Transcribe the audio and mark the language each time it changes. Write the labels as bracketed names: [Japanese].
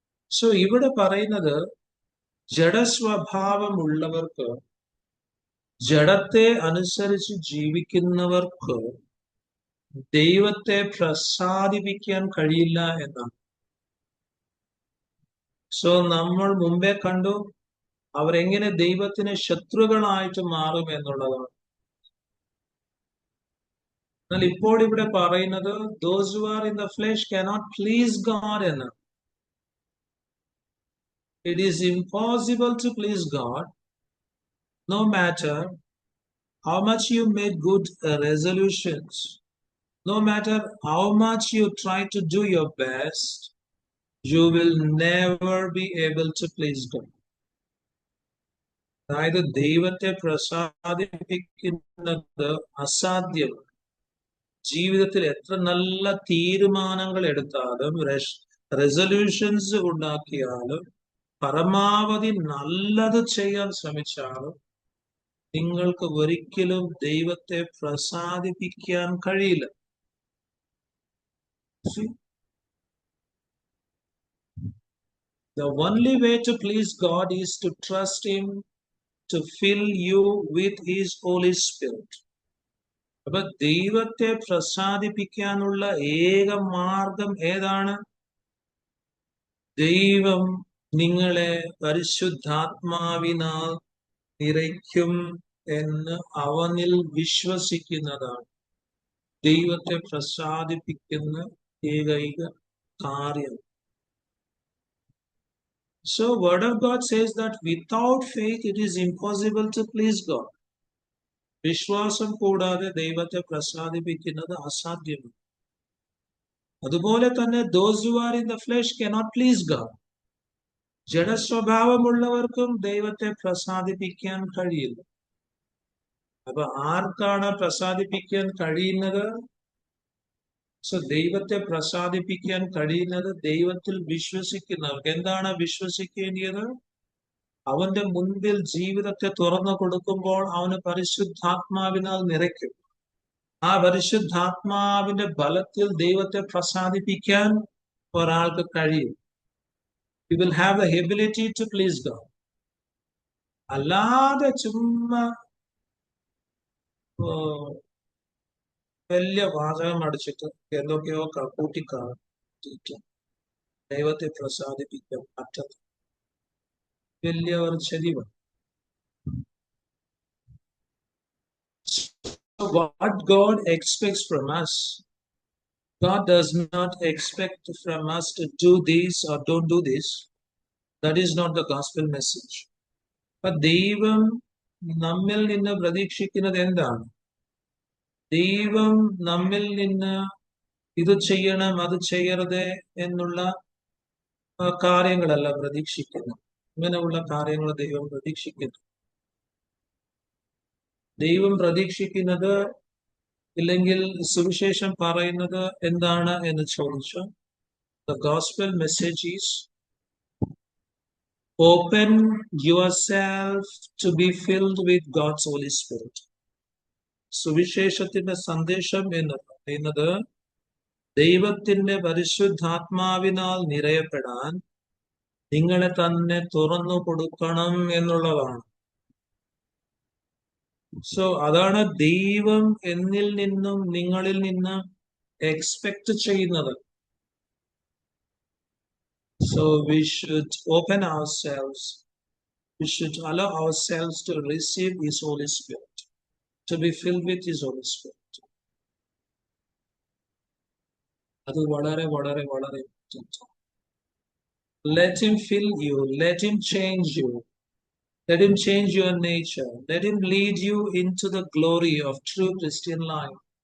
[Malayalam] So ഇവിടെ പറയുന്നത് ജഡസ്വഭാവമുള്ളവർക്ക്, ജഡത്തെ അനുസരിച്ച് ജീവിക്കുന്നവർക്ക് ദൈവത്തെ പ്രസാദിപ്പിക്കാൻ കഴിയില്ല എന്നാണ്. സോ നമ്മൾ മുമ്പേ കണ്ടു അവരെങ്ങനെ ദൈവത്തിന് ശത്രുക്കളായിട്ട് മാറും എന്നുള്ളതാണ്. എന്നാൽ ഇപ്പോൾ ഇവിടെ പറയുന്നത് [English] those who are in the flesh cannot please God [Malayalam] എന്നാണ്. [English] It is impossible to please God no matter how much you made good resolutions, no matter how much you try to do your best, you will never be able to please God. [Malayalam] അതായത് ദൈവത്തെ പ്രസാദിപ്പിക്കുന്നത് അസാധ്യമാണ്. ജീവിതത്തിൽ എത്ര നല്ല തീരുമാനങ്ങൾ എടുത്താലും, resolutions ഉണ്ടാക്കിയാലും, പരമാവധി നല്ലത് ചെയ്യാൻ ശ്രമിച്ചാലും നിങ്ങൾക്ക് ഒരിക്കലും ദൈവത്തെ പ്രസാദിപ്പിക്കാൻ കഴിയില്ല. [English] The only way to please God is to trust Him to fill you with His Holy Spirit. [Malayalam] അപ്പൊ ദൈവത്തെ പ്രസാദിപ്പിക്കാനുള്ള ഏക മാർഗം ഏതാണ്? ദൈവം നിങ്ങളെ പരിശുദ്ധാത്മാവിനാൽ നിറയ്ക്കും എന്ന് അവനിൽ വിശ്വസിക്കുന്നതാണ് ദൈവത്തെ പ്രസാദിപ്പിക്കുന്ന ഏകൈക കാര്യം. [English] So word of God says that without faith it is impossible to please God. [Malayalam] വിശ്വാസം കൂടാതെ ദൈവത്തെ പ്രസാദിപ്പിക്കുന്നത് അസാധ്യമാണ്. അതുപോലെ തന്നെ [English] those who are in the flesh cannot please God. [Malayalam] ജഡസ്വഭാവമുള്ളവർക്കും ദൈവത്തെ പ്രസാദിപ്പിക്കാൻ കഴിയില്ല. അപ്പൊ ആർക്കാണ് പ്രസാദിപ്പിക്കാൻ കഴിയുന്നത്? സോ ദൈവത്തെ പ്രസാദിപ്പിക്കാൻ കഴിയുന്നത് ദൈവത്തിൽ വിശ്വസിക്കുന്നവർക്ക്. എന്താണ് വിശ്വസിക്കേണ്ടത്? അവന്റെ മുൻപിൽ ജീവിതത്തെ തുറന്നു കൊടുക്കുമ്പോൾ അവന് പരിശുദ്ധാത്മാവിനാൽ നിറയ്ക്കും. ആ പരിശുദ്ധാത്മാവിന്റെ ബലത്തിൽ ദൈവത്തെ പ്രസാദിപ്പിക്കാൻ ഒരാൾക്ക് കഴിയും. [English] You will have the ability to please God. [Malayalam] അല്ലാതെ ചുമ്മാ വലിയ വാചകം അടിച്ചിട്ട് എന്തൊക്കെയോ കൂട്ടിക്കാട്ടിട്ട് ദൈവത്തെ പ്രസാദിപ്പിക്കാൻ പറ്റത്ത വലിയ ഒരു ചരിവാണ്. [English] What God expects from us, God does not expect from us to do this or don't do this. That is not the gospel message. [Malayalam] But ദൈവം നമ്മിൽ നിന്ന് പ്രതീക്ഷിക്കുന്നത് എന്താണ്? ദൈവം നമ്മിൽ നിന്ന് ഇത് ചെയ്യണം അത് ചെയ്യരുത് എന്നുള്ള കാര്യങ്ങളല്ല പ്രതീക്ഷിക്കുന്നു. ഇങ്ങനെയുള്ള കാര്യങ്ങൾ ദൈവം പ്രതീക്ഷിക്കുന്നു. ദൈവം പ്രതീക്ഷിക്കുന്നത് ഇല്ലെങ്കിൽ സുവിശേഷം പറയുന്നത് എന്താണ് എന്ന് ചോദിച്ചാൽ, [English] the gospel message is open yourself to be filled with God's Holy Spirit. [Malayalam] സുവിശേഷത്തിന്റെ സന്ദേശം എന്ന് പറയുന്നത് ദൈവത്തിന്റെ പരിശുദ്ധാത്മാവിനാൽ നിറയപ്പെടാൻ നിങ്ങളെ തന്നെ തുറന്നു കൊടുക്കണം എന്നുള്ളതാണ്. സോ അതാണ് ദൈവം എന്നിൽ നിന്നും നിങ്ങളിൽ നിന്ന് എക്സ്പെക്ട് ചെയ്യുന്നത്. [English] So we should open ourselves. We should allow ourselves to receive His Holy Spirit, to be filled with His Holy Spirit. [Malayalam] അത് വളരെ വളരെ വളരെ [English] let Him fill you, let Him change you, let Him change your nature, let Him lead you into the glory of true Christian life.